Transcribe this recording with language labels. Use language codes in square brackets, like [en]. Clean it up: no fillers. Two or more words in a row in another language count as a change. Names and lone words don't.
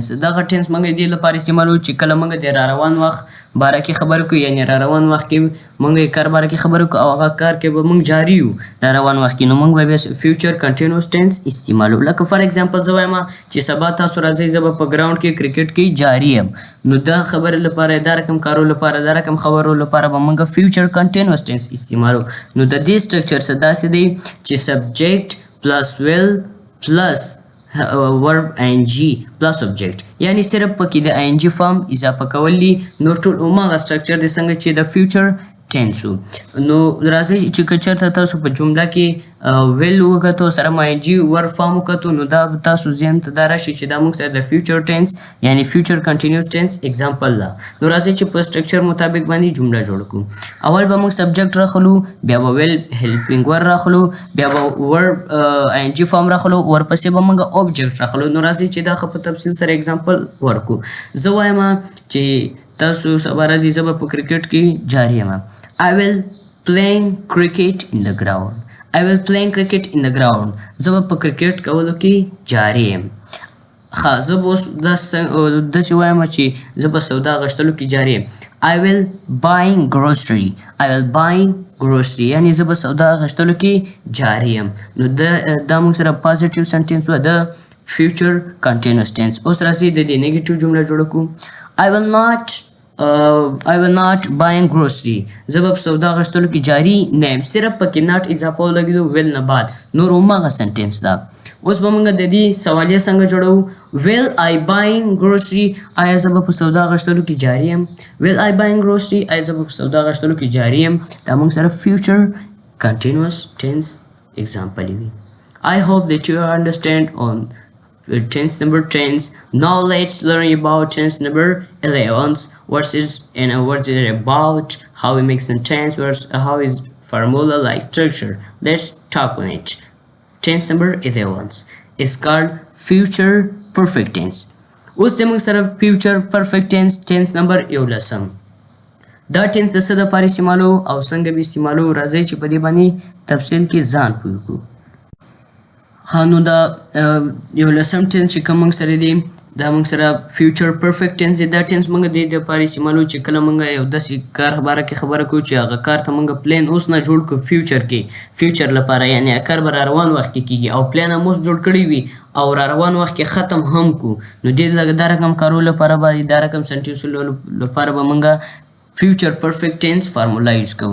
[ps] دغه ټینس موږ دې لپاره استعمالوو چې کله موږ د را روان وخت باره کې خبرې کوو، یعنی را روان وخت کې موږ یې کار باره کې خبرې کوو او هغه کار کې به موږ جاري یو را روان وخت کې، نو موږ به بیا [en] future continuous tense [ps] استعمالوو. لکه [en] for example [ps] زه وایم چې سبا تاسو راځئ زه به په ګراوند کې کرکټ کې جاري یم، نو دا خبرې لپاره دا رقم کارو لپاره دا رقم خبرو لپاره به موږ [en] future continuous tense [ps] استعمالوو. نو د دې سټرکچر څه داسې دی چې سبجیکټ [en] plus will plus verb ing plus object، [ps] یعنی صرف پکې د ing فارم اضافه کول دي، نور ټول هماغه سټرکچر دی څنګه چې د [en] future tense [ps] و. نو راځئ چې که چېرته تاسو په جمله کې ویل وکتو سره ing [en] verb form [ps] وکتو نو دا تاسو ذهن ته دا راشي چې دا موږ سره د [en] future tense [ps] یعنی [en] future continuous tense example [ps] ده. نو راځئ چې په سټرکچر مطابق باندې جمله جوړ کړو. اول به موږ سبجیکټ راخلو، بیا به ویل [en] helping verb [ps] راخلو، بیا به ورب ing فارم راخلو، ورپسې به موږ اوبجیکټ راخلو. نو راځئ چې دا په تفصیل سره اگزامپل ورکو. زه وایم چې تاسو سبا راځئ زه به په کرکټ کې جاري یم. [en] I will playing cricket in the ground. I will playing cricket in the ground. [ps] زه به په کرکټ کولو کې جاري یم. ښه زه به اوس داسې وایم چې زه به سودا غشتلو کې جاري یم. [en] I will buying grocery. I will buying grocery [ps] یعنی زه به سودا غشتلو کې جاري یم. نو دا موږ سره [en] positive sentence [ps] و د [en] future continuous tense. [ps] اوس راځئ د دې نیګیټیو جمله جوړه کړو. [en] I will not buying grocery. [ps] زه به په سودا غشتلو کې جاري نه یم، صرف پکې ناټ اضافه ولګېدو ویل نه بعد، نور هماغه سنټینس ده. اوس به موږ د دې سوالیه څنګه جوړوو؟ [en] will I buying grocery [ps] آیا زه به په سودا غشتلو کې جاري یم؟ [en] will I buying grocery [ps] آیا زه به په سودا غشتلو کې جاري یم؟ دا موږ سره [en] future continuous tense example [ps] وي. [en] I hope that you understand on tense number 10. Now let's learn about tense number 11. What is it about? How we make sentence? How is formula like structure? Let's talk on it. Tense number 11 is called future perfect tense. [ps] اوس د موږ سره [en] future perfect tense number [ps] 11. دا tense د څه دپاره استعمالوو او څنګه به استعمالوو؟ راځئ چې په دې باندې تفصیل کې ځان پوه کړو. نو دا 11 ټینس چې کوم موږ سره دی دا موږ سره [en] future perfect tense [ps] دی. دا ټینس موږ د دې دپاره استعمالوو چې کله موږ یو داسې کار باره کې خبره کوو چې هغه کار ته موږ پلان اوس نه جوړ کړو فیوچر کې، فیوچر لپاره یعنی کار به را روان وخت کې کېږي او پلان هم اوس جوړ کړی وي او را روان وخت کې ختم هم کړو، نو دې دا رقم کارو لپاره به دا رقم سنټینسونو لپاره به موږ [en] future perfect tense formula use [ps] کوو.